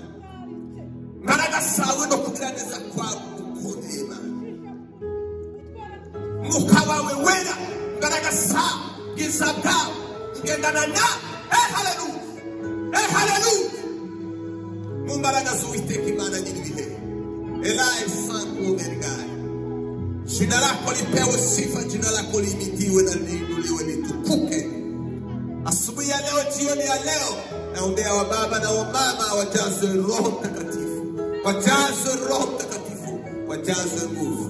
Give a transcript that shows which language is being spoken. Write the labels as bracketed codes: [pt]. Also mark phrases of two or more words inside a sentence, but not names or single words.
[rw] Imbaraga zawe no kugira neza kwawe dukomeye Mana. Mwuka wawe wera, imbaraga zawe, bwiza bwawe ugendana nawe. Haleluya, haleluya. Mu mbaraga z'Uwiteka Imana nyir'ibihe, Elai Santo Omergai, [sw] jina lako lipewe sifa, jina lako liimidiwe na liinuliwe, litukuke. Asubuhi ya leo, jioni ya leo, naombea wa baba na wa mama wajazwe Roho Mtakatifu, wajazwe Roho Mtakatifu, wajazwe nguvu.